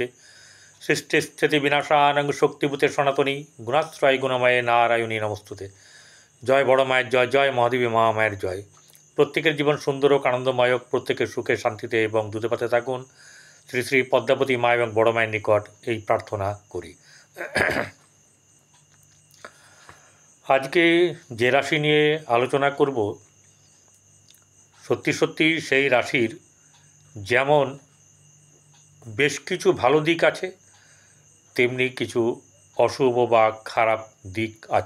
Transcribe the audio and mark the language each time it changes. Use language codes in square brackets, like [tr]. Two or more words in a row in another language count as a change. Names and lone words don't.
[sa] सृष्टिस्थितिविनाशानं शक्तिभूते सनातनी गुणाश्रय गुणमये नारायणी नमस्तुते। [bn] জয় বড় মায়ের জয়, জয় মহাদেবী মহামায়ার জয়। প্রত্যেকের জীবন সুন্দর ও আনন্দময়, প্রত্যেকের সুখে শান্তিতে এবং দুধে ভাতে থাকুন। শ্রী শ্রী পদ্মাবতী মা এবং বড় মায়ের নিকট এই প্রার্থনা করি। আজকে যে রাশি নিয়ে আলোচনা করব, সত্যি সত্যি সেই রাশির যেমন বেশ কিছু ভালো দিক আছে, তেমনি কিছু অশুভ বা খারাপ দিক আছে।